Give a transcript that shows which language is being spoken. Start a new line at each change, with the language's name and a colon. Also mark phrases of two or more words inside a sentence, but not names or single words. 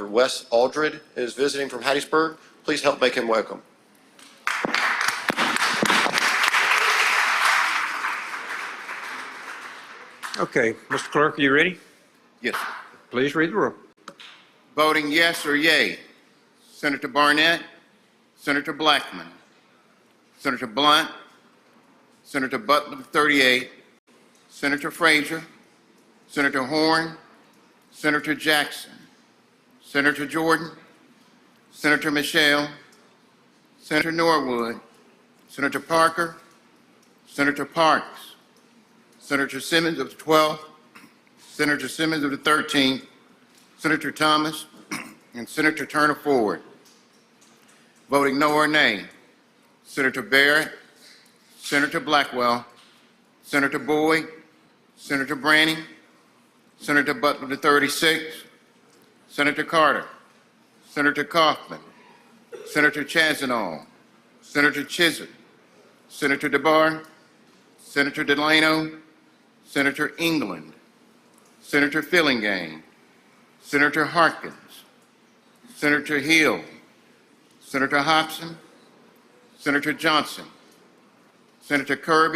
English: Wes Aldred, is visiting from Hattiesburg. Please help make him welcome. Okay, Mr. Clerk, are you ready? Yes. Please read the roll. Voting yes or yay: Senator Barnett, Senator Blackman, Senator Blunt, Senator Butler, 38, Senator Frazier, Senator Horn, Senator Jackson, Senator Jordan, Senator Michelle, Senator Norwood, Senator Parker, Senator Parks, Senator Simmons of the 12th, Senator Simmons of the 13th, Senator Thomas, and Senator Turner Ford. Voting no or nay: Senator Barrett, Senator Blackwell, Senator Boyd, Senator Branning, Senator Butler, the 36th, Senator Carter, Senator Kaufman, Senator Chazanall, Senator Chisholm, Senator DeBar, Senator Delano, Senator England, Senator Fillingane, Senator Harkins, Senator Hill, Senator Hobson, Senator Johnson, Senator Kirby,